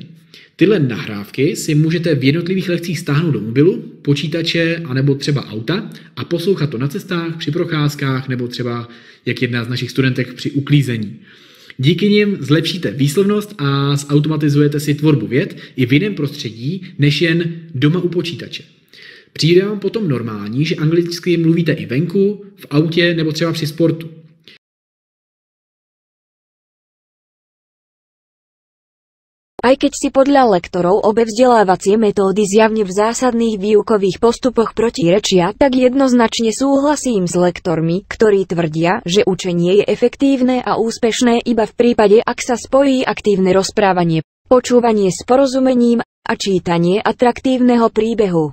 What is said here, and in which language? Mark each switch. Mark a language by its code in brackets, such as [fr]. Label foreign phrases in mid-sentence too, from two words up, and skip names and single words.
[cs] Tyhle nahrávky si můžete v jednotlivých lekcích stáhnout do mobilu, počítače anebo třeba auta a poslouchat to na cestách, při procházkách nebo třeba jak jedna z našich studentek při uklízení. Díky nim zlepšíte výslovnost a zautomatizujete si tvorbu vět i v jiném prostředí, než jen doma u počítače. Přijde vám potom normální, že anglicky mluvíte i venku, v autě nebo třeba při sportu. [sk] Aj keď si podľa lektorov obe vzdelávacie metódy zjavne v zásadných výukových postupoch protirečia, tak jednoznačne súhlasím s lektormi, ktorí tvrdia, že učenie je efektívne a úspešné iba v prípade, ak sa spojí aktívne rozprávanie, počúvanie s porozumením a čítanie atraktívneho príbehu.